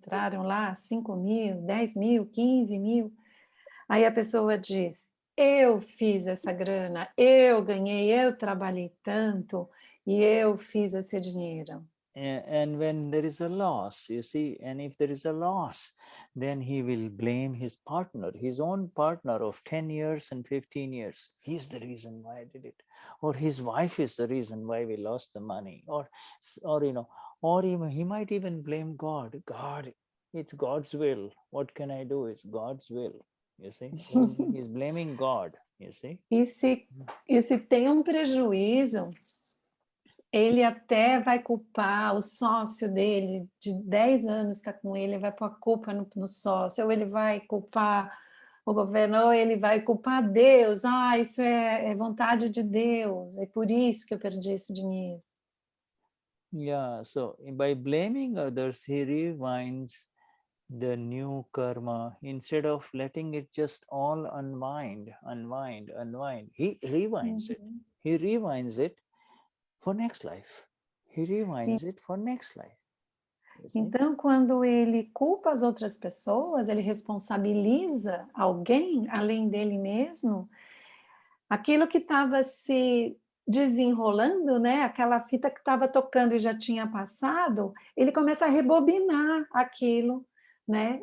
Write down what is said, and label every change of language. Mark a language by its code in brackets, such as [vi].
[pt] Entraram lá 5.000, 10.000, 15.000, aí a pessoa diz: eu fiz essa grana, eu ganhei, eu trabalhei tanto e eu fiz esse dinheiro. [en] And when there is a loss, you see, and if there is a loss, then he will blame his partner, his own partner of 10 years and 15 years. He's the reason why I did it. Or his wife is the reason why we lost the money. Or even, he might even blame God. God, it's God's will. What can I do? It's God's will. You see, he's blaming God. you see. [pt] E se tem um prejuízo, ele até vai culpar o sócio dele, de 10 anos está com ele, vai pôr a culpa no sócio, ou ele vai culpar o governo, ou ele vai culpar Deus. Ah, isso é vontade de Deus, é por isso que eu perdi esse dinheiro. [en] Yeah, so by blaming others, he rewinds the new karma instead of letting it just all unwind. He rewinds it. He rewinds it for next life. He rewinds it for next life. [pt] Então, quando ele culpa as outras pessoas, ele responsabiliza alguém além dele mesmo, aquilo que estava se desenrolando, né? Aquela fita que estava tocando e já tinha passado, ele começa a rebobinar aquilo, né?